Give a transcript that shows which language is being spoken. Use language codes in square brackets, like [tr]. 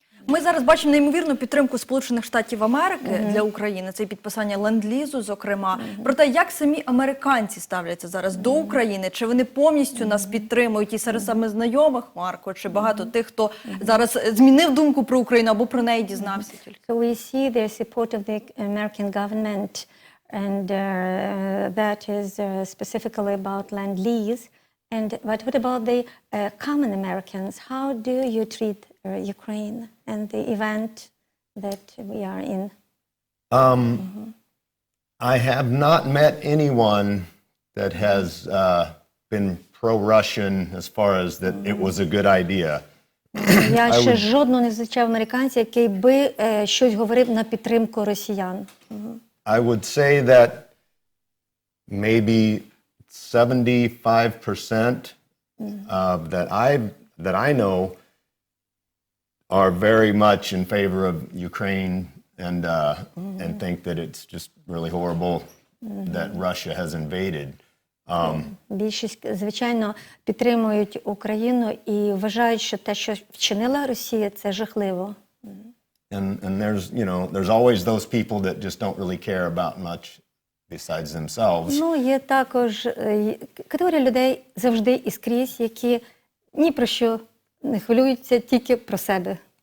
[uk] Ми зараз бачимо неймовірну підтримку Сполучених Штатів Америки для України. Це і підписання ленд-лізу, зокрема. Проте, як самі американці ставляться зараз до України? Чи вони повністю нас підтримують? І серед саме знайомих, Марко, чи багато тих, хто зараз змінив думку про Україну або про неї дізнався тільки? [en] So we see the support of the American government, and that is specifically about land-lease. But what about the common Americans? How do you treat Ukraine and the event that we are in? I have not met anyone that has been pro-Russian as far as that it was a good idea. [uk] Я ще жодного не зустрічав американця, який би щось говорив на підтримку росіян. [en] I would say that maybe 75% that I know are very much in favor of Ukraine and think that it's just really horrible that Russia has invaded. [uk] Більшість, звичайно, підтримують Україну і вважають, що те, що вчинила Росія, це жахливо. [en] And there's always those people that just don't really care about much besides themselves. [uk] Є також категорія людей завжди і скрізь, які ні про що не хвилюються, тільки про себе.